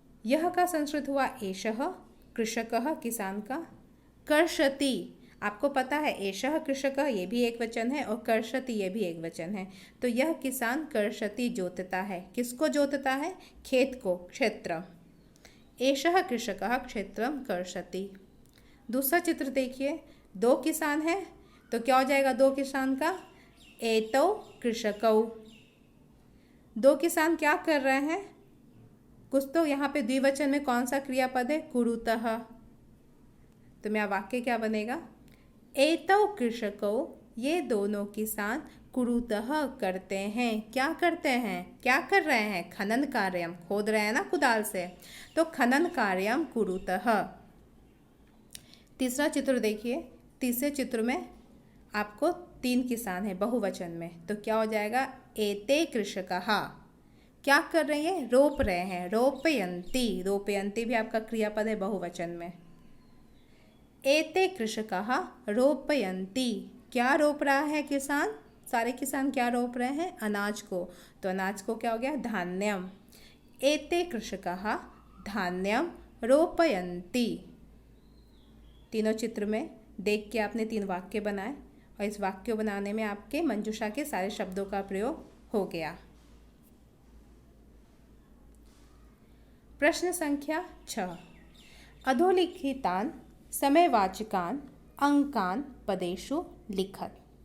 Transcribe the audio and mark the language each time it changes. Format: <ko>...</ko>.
<hi>यह का संस्कृत हुआ एषः, कृषकः किसान का, कर्षति आपको पता है एषः कृषकः ये भी एक वचन है और कर्षति ये भी एक वचन है। तो यह किसान कर्षति जोतता है। किसको जोतता है? खेत को, क्षेत्र।</hi> <sa>एषः कृषकः क्षेत्रम कर्षति।</sa> <hi>दूसरा चित्र देखिए, दो किसान हैं तो क्या हो जाएगा दो किसान का?</hi> <sa>एतौ कृषकौ।</sa> <hi>दो किसान क्या कर रहे हैं? कुछ तो यहाँ पे द्विवचन में कौन सा क्रियापद है? कुरुतः। तो मेरा वाक्य क्या बनेगा?</hi> <sa>एतौ कृषकौ,</sa> <hi>ये दोनों किसान कुरुतः करते हैं। क्या करते हैं? क्या कर रहे हैं? खनन कार्यम, खोद रहे हैं ना कुदाल से, तो</hi> <sa>खनन कार्यम कुरुतः।</sa> <hi>तीसरा चित्र देखिए, तीसरे चित्र में आपको तीन किसान हैं बहुवचन में, तो क्या हो जाएगा?</hi> <sa>एते कृषकः।</sa> <hi>क्या कर रहे हैं? रोप रहे हैं। रोपयन्ति, रोपयन्ति भी आपका क्रियापद है बहुवचन में।</hi> <sa>एते कृषकः रोपयन्ति,</sa> <hi>क्या रोप रहा है किसान? सारे किसान क्या रोप रहे हैं? अनाज को। तो अनाज को क्या हो गया? धान्यम।</hi> <sa>एते कृषकः धान्यम रोपयन्ति।</sa> <hi>तीनों चित्र में देख के आपने तीन वाक्य बनाए और इस वाक्य बनाने में आपके मंजूषा के सारे शब्दों का प्रयोग हो गया।</hi> <sa>प्रश्न संख्या 6। अधोलिखितान समयवाचकान अंकान पदेषु लिखत।</sa>